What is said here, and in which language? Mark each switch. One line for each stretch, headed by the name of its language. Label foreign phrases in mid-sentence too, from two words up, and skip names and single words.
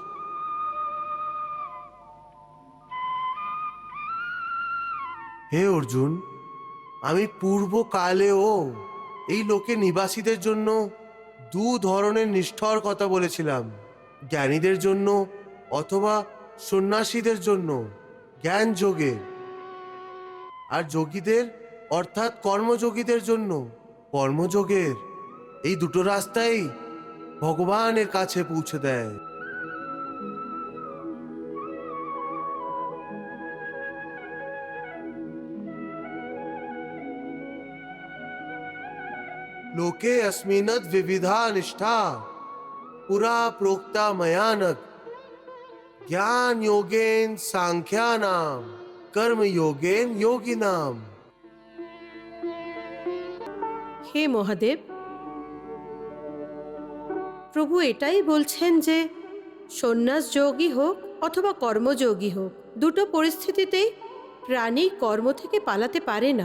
Bangla: হে অর্জুন, আমি পূর্বকালেও এই লোকে নিবাসীদের জন্য দু ধরনের নিষ্ঠার কথা বলেছিলাম, জ্ঞানীদের জন্য অথবা সন্ন্যাসীদের জন্য জ্ঞান যোগে, আর যোগীদের অর্থাৎ কর্মযোগীদের জন্য কর্মযোগের। এই দুটো রাস্তাই ভগবানের কাছে পৌঁছে দেয়।
Sanskrit: लोके अस्मिन्नद् विविधा निष्ठा पुरा प्रोक्ता मयानक ज्ञान योगेन सांख्यानाम कर्म योगेन योगिनाम।
Bangla: হে মহাদেব, প্রভু এটাই বলছেন যে সন্ন্যাস যোগী হোক অথবা কর্মযোগী হোক, দুটো পরিস্থিতিতেই প্রাণী কর্ম থেকে পালাতে পারে না।